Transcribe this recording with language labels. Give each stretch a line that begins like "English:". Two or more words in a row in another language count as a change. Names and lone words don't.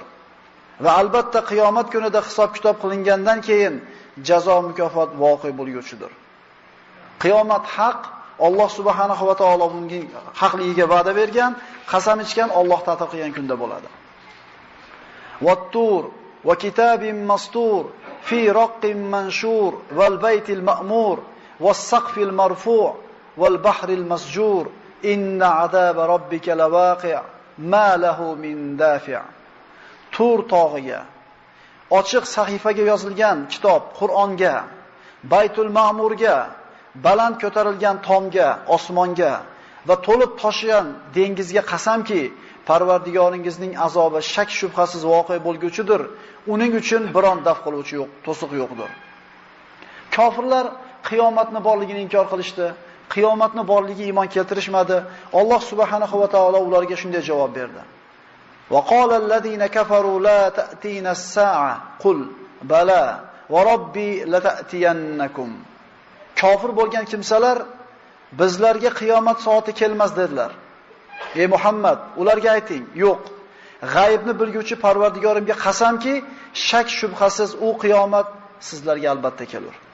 Uzbek: Va albatta qiyomat kunida hisob-kitob qilingandan keyin jazo mukofot voqe bo'lguchidir. Qiyomat haq,
Arabic: الله سبحانه وتعالى
Uzbek: bunga haqligiga va'da bergan, qasam ichgan Alloh ta'til qilgan kunda bo'ladi.
Arabic: والطور وكتاب مسطور في رق منشور والبيت المعمور والسقف المرفوع والبحر المسجور إن عذاب ربك لواقع ما له من دافع'.
Uzbek: Tur tog'iga, ochiq sahifaga yozilgan kitob Qur'onga, Baytul Ma'murga, baland ko'tarilgan tomga, osmonga va to'lib toshigan dengizga qasamki, Parvardigoringizning azobi shak shubhasiz voqe bo'lguchidir. Uning uchun biron daf qiluvchi yo'q, to'siq yo'qdir. Kofirlar qiyomatni borligini inkor qilishdi. Qiyomatni borligiga iymon keltirishmadi.
Arabic: الله سبحانه وتعالى
Uzbek: ularga shunday javob berdi.
Arabic: وقال الذين كفروا لا تأتينا الساعة قل بلى وربي لتأتينكم.
Uzbek: Kofir bo'lgan kimsalar bizlarga qiyomat soati kelmas dedilar. Ey Muhammad, ularga ayting, yo'q. G'aybni bilguvchi Parvardigorimga qasamki, shak shubhasiz u qiyomat sizlarga albatta kelur.